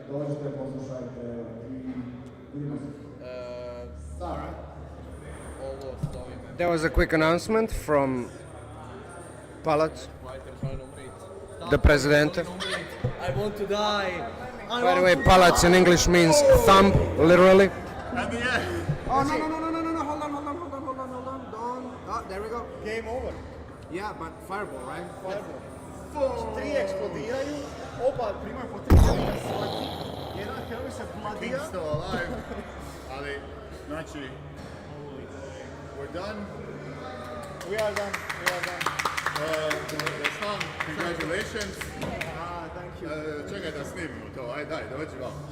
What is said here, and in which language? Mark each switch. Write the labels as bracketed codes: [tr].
[sr] dođite, poslušajte i vidimo se. Ovo stavim. [en] That was a quick announcement from Palac, the president. I want to die. By the way, Palac in English means thumb, literally. And the end. Oh, no, hold on. Don't. Oh, there we go. Game over. Yeah, but fireball, right? [sr] Tri eksplodiraju, oba primaju po 3 svaki, jedan heroj se bladija. [en] King's still alive. [sr] Ali, znači, [en] we're done. We are done. Rashan, congratulations. Thank you. [sr] Čekaj da snimimo to, aj daj, dođi vam.